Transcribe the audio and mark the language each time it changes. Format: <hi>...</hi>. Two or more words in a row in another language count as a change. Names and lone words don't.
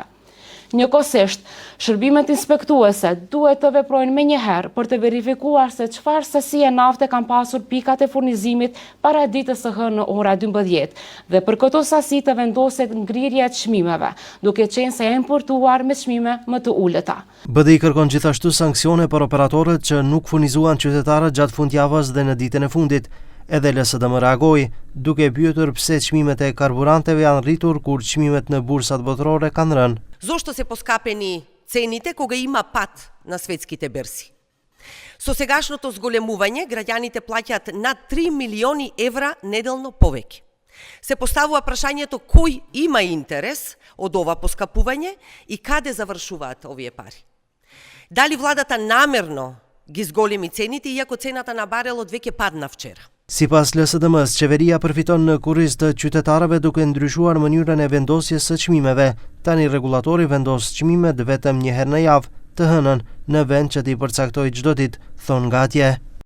<sq>Njëkohësisht, shërbimet inspektuese duhet të veprojnë menjëherë për të verifikuar se çfarë sasi e nafte kanë pasur pikat e furnizimit para ditës së hënë në ora 12 dhe për këto sasi të vendoset ngrirja e çmimeve, duke qenë se janë importuar me çmime më të ulëta. BDI kërkon gjithashtu sanksione për operatorët që nuk furnizuan qytetarët gjatë fundjavës dhe në ditën e fundit. Edhe LSDM reagoi, duke pyetur pse çmimet e karburanteve janë rritur kur çmimet në bursat botërore kanë rënë.</sq> <mk>Зошто се поскапени цените кога има пат на светските берси? Со сегашното зголемување, граѓаните плаќаат над 3 милиони евра неделно повеќе. Се поставува прашањето кој има интерес од ова поскапување и каде завршуваат овие пари. Дали владата намерно ги зголеми цените, иако цената на барелот веќе падна вчера?</mk> <sq>Sipas LSDM-s, qeveria përfiton në kurriz të qytetarëve duke ndryshuar mënyrën e vendosjes së çmimeve. Tani rregullatori vendos çmimet vetëm një herë në javë, të hënën, në vend që t'i përcaktojë çdo ditë, thon nga atje.</sq>